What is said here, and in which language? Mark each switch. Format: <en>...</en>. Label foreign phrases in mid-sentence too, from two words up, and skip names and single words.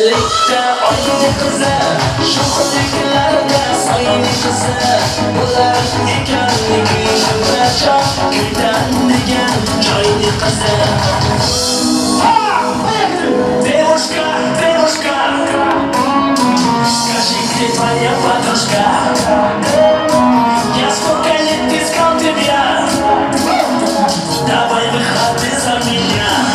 <uz>Ufukta oyning qizi, sho'xliklarda soyning qizi, bular ekanligi shuncha kuydan degan joyning qizi.</uz> <ru>Девушка, девушка, скажи, где твоя подружка? Я сколько лет искал тебя, давай выходи за меня.</ru>